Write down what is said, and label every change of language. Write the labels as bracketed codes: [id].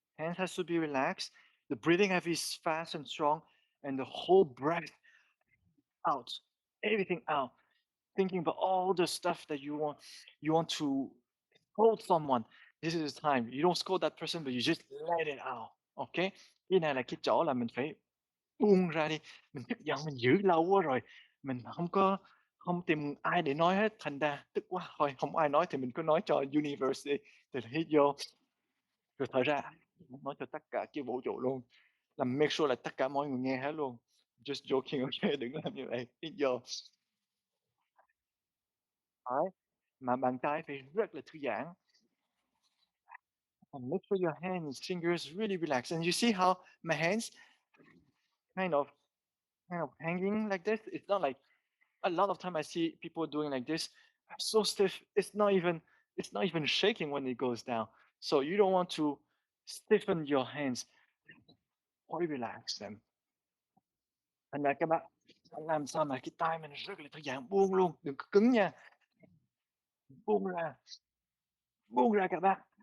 [en] Hands has to be relaxed. The breathing have is fast and strong, and the whole breath out, everything out. Thinking about all the stuff that you want to scold someone. This is the time. You don't scold that person, but you just let it out. Okay? [vi] Cái này là cái chỗ là mình phải buông ra đi, mình tức giận mình giữ lâu quá rồi, mình không tìm ai để nói hết, thành ra tức quá, thôi không ai nói thì mình cứ nói cho universe đi, thì hít vô, rồi thở ra, nói cho tất cả cái vũ trụ luôn, làm make sure là tất cả mọi người nghe hết luôn. [en] Just joking, okay, [vi] đừng làm như vậy, hít vô. Đấy, mà bàn tay phải rất là thư giãn. [en] And make sure your hands, fingers really relax. And you see how my hands kind of hanging like this? It's not like a lot of time I see people doing like this, so stiff. It's not even shaking when it goes down. So you don't want to stiffen your hands or relax them. [vi] Thành ra các bạn làm sao mà cái tay mình rất là thư giãn, buông luôn, đừng có cứng nha, buông ra, buông ra các bạn.